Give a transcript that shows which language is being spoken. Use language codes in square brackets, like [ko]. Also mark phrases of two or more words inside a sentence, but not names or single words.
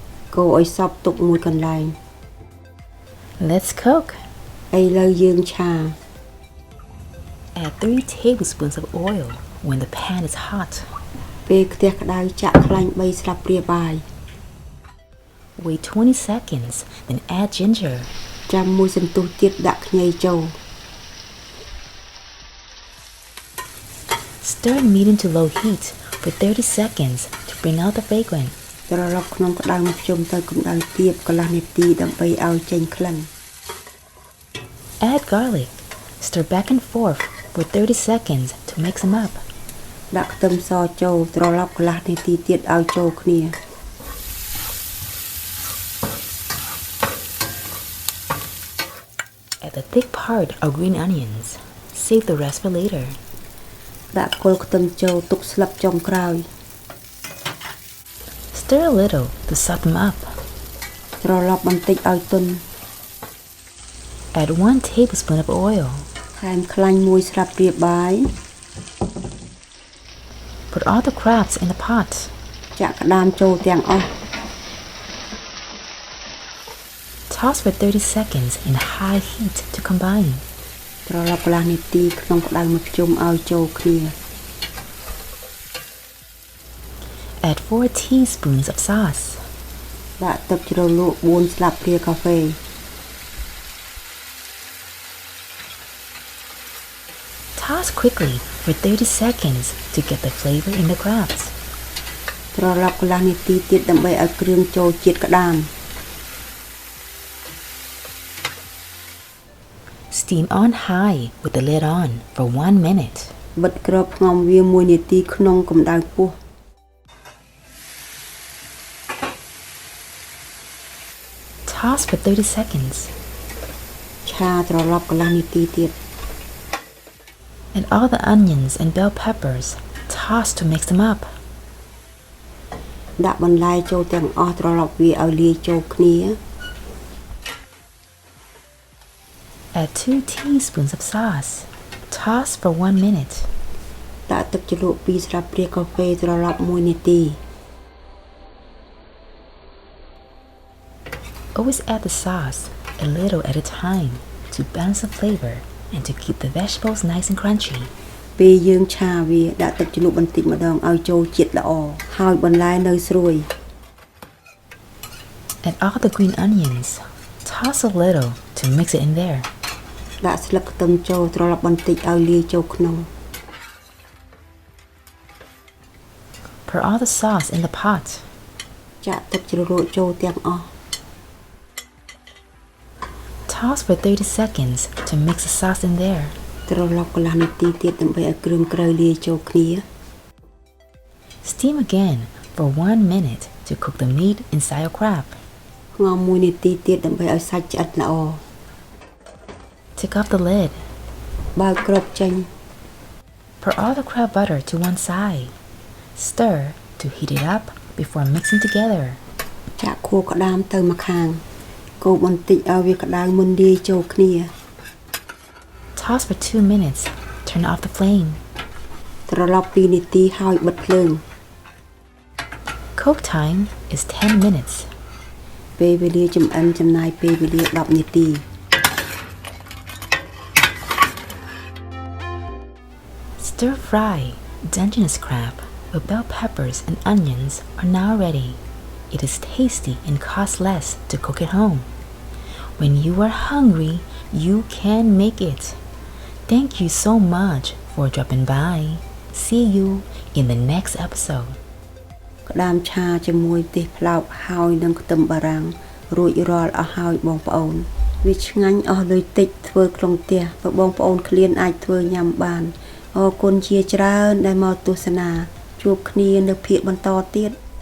[en] Let's cook. Add 3 tablespoons of oil when the pan is hot. Wait 20 seconds, then add ginger. [km] ចាំមួយសន្ទុះទៀតដាក់ខ្ញីចូល [en] Stir medium to low heat for 30 seconds to bring out the fragrance. [km] ត្រឡប់ក្នុងក្តៅមកភ្ជុំទៅកម្ដៅទាបកន្លះនាទីដើម្បីឲ្យចេញក្លិន [en] Add garlic. Stir back and forth for 30 seconds to mix them up. [km] ដាក់ខ្ទឹមសចូលត្រឡប់កន្លះនាទីទៀតឲ្យចូលគ្នា [en] Add the thick part of green onions. Save the rest for later. [km] ដាក់គល់ខ្ទឹមចូលទុកស្លឹកចុងក្រោយ [en] Stir a little to soften them up. [km] ត្រឡប់បន្តិចឲ្យទន់ [en] Add 1 tablespoon of oil. [km] ថែមខ្លាញ់មួយស្លាបព្រាបាយ [en] Put all the crabs in the pot. [km] ចាក់ក្តាមចូលទាំងអស់ [en] Toss for 30 seconds in high heat to combine. [km] ត្រឡប់កន្លះនាទីក្នុងក្តៅមកភ្ជុំឲ្យចូលគ្នា [en] Add 4 teaspoons of sauce. [km] ដាក់ទឹកជ្រលក់4ស្លាបព្រាកាហ្វេ [en] Toss quickly for 30 seconds to get the flavor in the crabs. [km] ត្រឡប់កន្លះនាទីទៀតដើម្បីឲ្យគ្រឿងចូលជាតិក្តាម [en] Steam on high with the lid on for 1 minute. [km] បិទគ្របផ្ងំវា1នាទីក្នុងកម្ដៅខ្ពស់ [en] Toss for 30 seconds. [km] ឆាត្រឡប់កន្លះនាទីទៀត [en] Add all the onions and bell peppers. Toss to mix them up. [km] ដាក់បន្លែចូលទាំងអស់ត្រឡប់វាឲ្យលាយចូលគ្នា [en] Add 2 teaspoons of sauce. Toss for 1 minute. [km] ដាក់ទឹកជ្រលក់2ស្លាបព្រាកាហ្វេត្រឡប់1នាទី [en] Always add the sauce a little at a time to balance the flavor and to keep the vegetables nice and crunchy. [km] ពេលយើងឆាវាដាក់ទឹកជ្រលក់បន្តិចម្ដងឲ្យចូលជាតិល្អហើយបន្លែនៅស្រួយ [en] Add all the green onions. Toss a little to mix it in there. [km] ដាក់ស្លឹកខ្ទឹមចូលត្រឡប់បន្តិចឲ្យលាយចូលក្នុង [en] Pour all the sauce in the pot. [km] ចាក់ទឹកជ្រលក់ចូលទាំងអស់ [en] Toss for 30 seconds to mix the sauce in there. [km] ត្រឡប់កន្លះនាទីទៀតដើម្បីឲ្យគ្រឿងក្រៅលាយចូលគ្នា [en] Steam again for 1 minute to cook the meat inside your crab. [km] ផ្ងំ1នាទីទៀតដើម្បីឲ្យសាច់ឆ្អិតល្អ [en] Take off the lid. [km] បើកគ្របចេញ [en] Pour all the crab butter to one side. Stir to heat it up before mixing together. [km] ចាក់ខួរក្តាមទៅម្ខាងកូរបន្តិចឲ្យវាក្តៅមុនលាយចូលគ្នា [en] Toss for 2 minutes. Turn off the flame. [km] ត្រឡប់2នាទីហើយបិទភ្លើង [en] Cook time is 10 minutes. [km] ពេលវេលាចម្អិនចំណាយពេលវេលា10នាទី [en] Stir fry Dungeness crab with bell peppers and onions are now ready. It is tasty and costs less to cook at home. When you are hungry, you can make it. Thank you so much for dropping by. See you in the next episode. [km] ក្តាមឆាជាមួយទេសផ្លោកហើយនឹងខ្ទឹមបារាំងរួចរាល់អស់ហើយបងប្អូនវាឆ្ងាញ់អស់លុយតិចធ្វើក្នុងផ្ទះបើបងប្អូនឃ្លានអាចធ្វើញ៉ាំបានអរគុណជាច្រើនដែលមកទស្សនាជួបគ្នានៅភាគបន្តទៀត